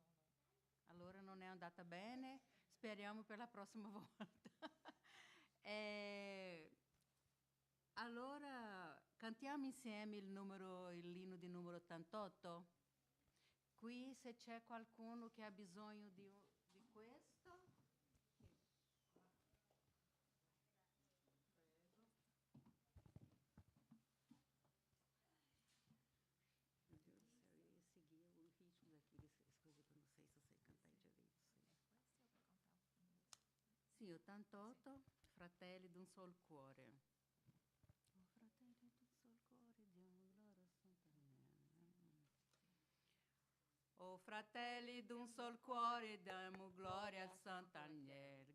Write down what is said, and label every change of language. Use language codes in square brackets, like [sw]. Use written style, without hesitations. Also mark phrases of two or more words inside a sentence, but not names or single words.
[it] Allora non è andata bene, speriamo per la prossima volta. Allora cantiamo insieme l'inno di numero 88. Qui se c'è qualcuno che ha bisogno di questo. [pt] Meu Deus do céu, eu ia seguir o ritmo daqueles coisas que eu não sei se eu sei cantar direito. [it] Sì, 88, Fratelli d'un sol cuore. Oh, fratelli d'un sol cuore, diamo gloria a Sant'Agnello. Oh, fratelli d'un sol cuore, diamo gloria a Sant'Agnello.